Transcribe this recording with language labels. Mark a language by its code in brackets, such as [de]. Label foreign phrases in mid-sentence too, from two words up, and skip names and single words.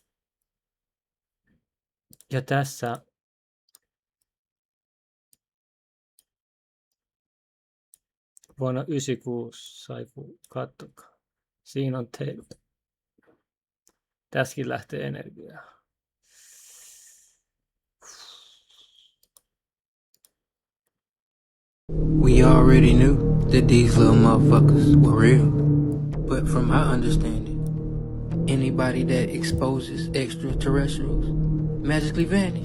[fi] Ja tässä vuonna 1996 sai kattokaa. Siinä on teillä. Tässäkin lähtee energiaa. [en] We already knew that these little motherfuckers were real. But from our understanding, anybody that exposes extraterrestrials magically vanish.